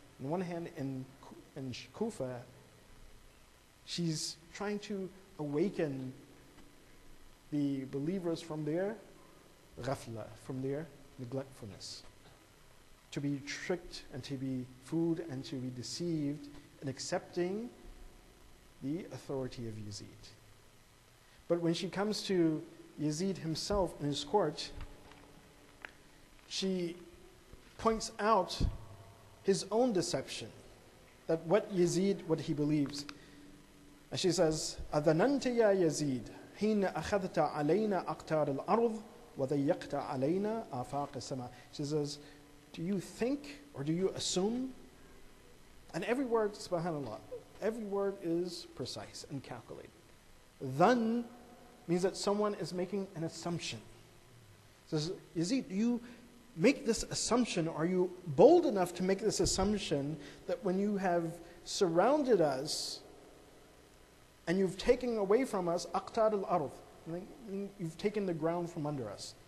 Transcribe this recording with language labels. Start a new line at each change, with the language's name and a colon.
English: On one hand, in Kufa, she's trying to awaken the believers from their ghafla, from their neglectfulness, to be tricked and to be fooled and to be deceived in accepting the authority of Yazid. But when she comes to Yazid himself in his court, she points out his own deception, that what Yazid, what he believes. And she says,
Arabic: أَذَنَنْتَ يَا يَزِيدَ حِينَ أَخَذْتَ عَلَيْنَا أَقْتَارَ الْأَرْضِ وَضَيَّقْتَ عَلَيْنَا آفَاقَ السَّمَاءِ.
English: She says, do you think or do you assume? And every word, subhanAllah, every word is precise and calculated. Dhan means that someone is making an assumption. Says, Yazid, do you make this assumption, are you bold enough to make this assumption that when you have surrounded us and you've taken away from us aqtar al-ard, you've taken the ground from under us.